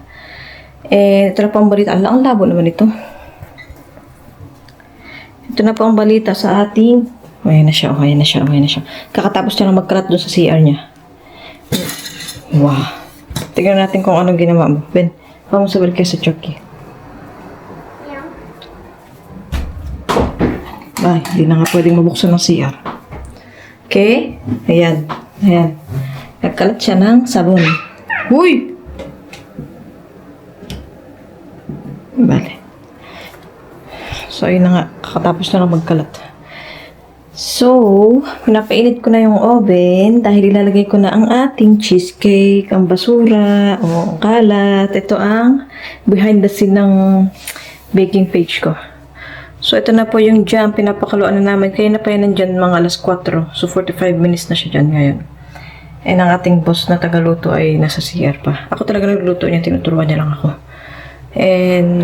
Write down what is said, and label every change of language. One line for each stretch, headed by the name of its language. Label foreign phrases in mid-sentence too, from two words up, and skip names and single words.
Filipino: Ito na po ang balita. Ang labo naman ito. Ito na po ang balita sa ating... Ayan na siya, ayan na siya, ayan na siya. Kakatapos niya lang magkalat doon sa CR niya. Wow. Tignan natin kung anong ginawa mo. Ben,
Spanish: vamos a ver qué hace Chucky.
Filipino: Ay, hindi na nga pwedeng mabuksan ng CR. Okay? Ayan. Ayan. Nagkalat siya ng sabon. Uy! Bale. So, ayun na nga. Kakatapos na lang magkalat. So, pinapainit ko na yung oven dahil ilalagay ko na ang ating cheesecake, ang basura, o ang kalat. Ito ang
English: behind the scene
Filipino: ng
English: baking page
Filipino: ko. So, ito na po yung jam. Pinapakaluan na namin. Kaya na pa yan nandyan mga alas 4. So, 45 minutes na siya dyan ngayon. And ang ating boss na tagaluto ay nasa CR pa. Ako talaga nagluto niya. Tinuturuan niya lang ako. And...